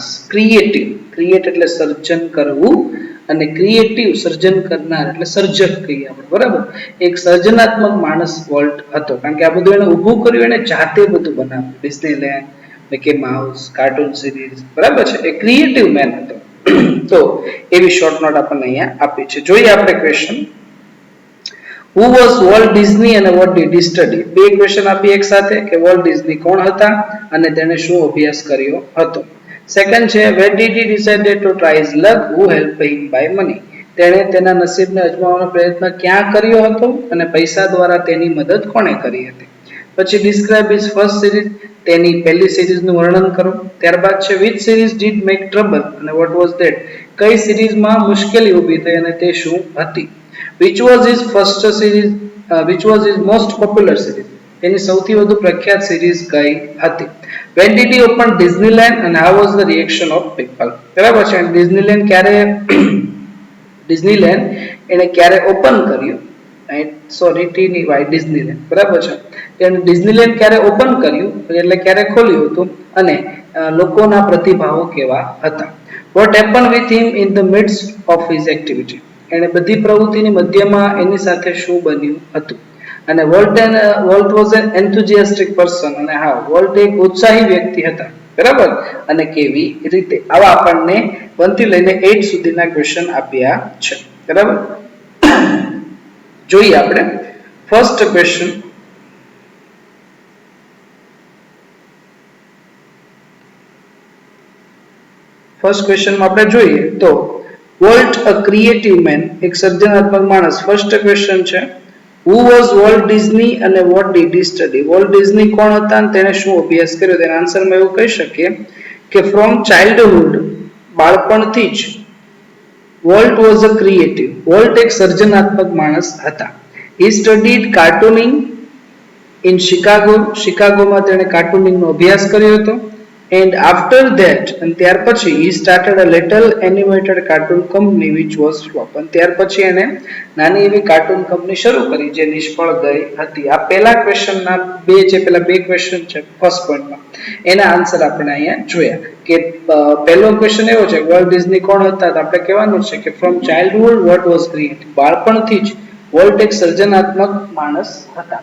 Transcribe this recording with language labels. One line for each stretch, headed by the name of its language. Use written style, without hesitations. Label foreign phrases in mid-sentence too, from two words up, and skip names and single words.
Gujarati: ક્રિએટ એટલે સર્જન કરવું, અને ક્રિએટિવ સર્જન કરનાર એટલે સર્જક કહીએ આપણે. બરાબર, એક સર્જનાત્મક માણસ વોલ્ટ હતો, કારણ કે આ બધું એને ઊભું કર્યું, એને જાતે બધું બનાવ્યું. ડિઝનીલેન્ડ, મિકી માઉસ, કાર્ટૂન સિરીઝ, બરાબર છે, એ
English: creative man
Gujarati: હતો. તો એવી શોર્ટ નોટ આપણને અહીંયા આપી છે. જોઈએ આપણે ક્વેશ્ચન,
English: who was Walt Disney and what did he study?
Gujarati: બે ક્વેશ્ચન આપી એક સાથે કે વોલ્ટ ડિઝની કોણ હતા અને તેણે શું અભ્યાસ કર્યો હતો. સેકન્ડ છે
English: where did he decided to try his luck, who helped him by money.
Gujarati: તેણે તેના નસીબને અજમાવવાનો પ્રયત્ન ક્યાં કર્યો હતો અને પૈસા દ્વારા તેની મદદ કોણે કરી હતી.
English: પછી describe his first series,
Gujarati: તેની પહેલી સિરીઝનું વર્ણન કરો. ત્યારબાદ છે
English: which series did make trouble અને what was that,
Gujarati: કઈ સિરીઝમાં મુશ્કેલી ઊભી થઈ અને તે શું હતી.
English: which was his first series, which was his most popular series,
Gujarati: તેની સૌથી વધુ પ્રખ્યાત સિરીઝ કઈ હતી.
English: when did he open Disneyland and how was the reaction of people.
Gujarati: બરાબર છે. ડિઝનીલેન્ડ ક્યારે ડિઝનીલેન્ડ એને ક્યારે ઓપન કર્યું, સોરી ટી ની વાય ડિઝનીલેન્ડ, બરાબર છે. તેને ડિઝનીલેન્ડ ક્યારે ઓપન કર્યું એટલે ક્યારે ખોલ્યું હતું અને લોકોના પ્રતિભાવો કેવા હતા.
English: what happened with him in the midst of his activity,
Gujarati: એને બધી પ્રવૃત્તિની મધ્યમાં એની સાથે શું બન્યું હતું. અને
English: Walt was an enthusiastic person,
Gujarati: અને હા વોલ્ટ એક ઉત્સાહી વ્યક્તિ હતા, બરાબર, અને કેવી રીતે. આવા આપણને 1 થી લઈને 8 સુધીના ક્વેશ્ચન આપ્યા છે, બરાબર. જોઈએ આપણે
English: first question. first questionમાં
Gujarati: આપણે જોઈએ તો
English: Walt a creative man,
Gujarati: એક સર્જનાત્મક માણસ.
English: first question છે who was Walt Disney અને what did he study.
Gujarati: વોલ્ટ ડિઝની કોણ હતા અને તેને શું અભ્યાસ કર્યો. તેના આન્સરમાં એવું કહી શકીએ કે
English: from childhood,
Gujarati: બાળપણથી જ
English: Walt was a creative,
Gujarati: વોલ્ટ એક સર્જનાત્મક માણસ હતા.
English: he studied cartooning in Chicago,
Gujarati: શિકાગોમાં તેણે કાર્ટૂનિંગનો અભ્યાસ કર્યો હતો.
English: and after that, and
Gujarati: ત્યાર પછી
English: he started a little animated cartoon company which was flop.
Gujarati: અને ત્યાર પછી એને નાની એવી કાર્ટૂન કંપની શરૂ કરી જે નિષ્ફળ ગઈ હતી. આ પહેલા ક્વેશ્ચનના બે જે પેલા બે ક્વેશ્ચન છે
English: first pointમાં,
Gujarati: એના આન્સર આપણે અહીંયા જોયા કે પહેલો ક્વેશ્ચન એવો છે વોલ્ટ ડિઝની કોણ હતા. તો આપણે કહેવાનું છે કે
English: from childhood what was creative,
Gujarati: બાળપણથી જ વોલ્ટ એક સર્જનાત્મક માણસ હતા.